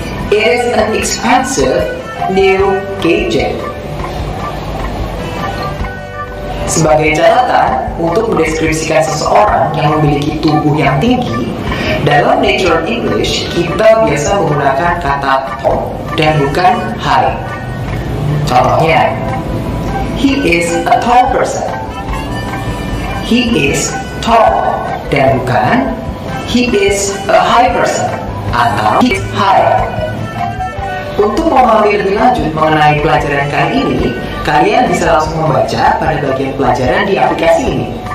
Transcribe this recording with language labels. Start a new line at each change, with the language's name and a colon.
English: It is an expensive new gadget.
Indonesian: Sebagai catatan, untuk mendeskripsikan seseorang yang memiliki tubuh yang tinggi, dalam Natural English kita biasa menggunakan kata tall dan bukan high. Contohnya,
English: he is a tall person. He is tall
Indonesian: dan bukan
English: he is a high person
Indonesian: atau
English: he is high.
Indonesian: Untuk memahami lebih lanjut mengenai pelajaran kali ini, kalian bisa langsung membaca pada bagian pelajaran di aplikasi ini.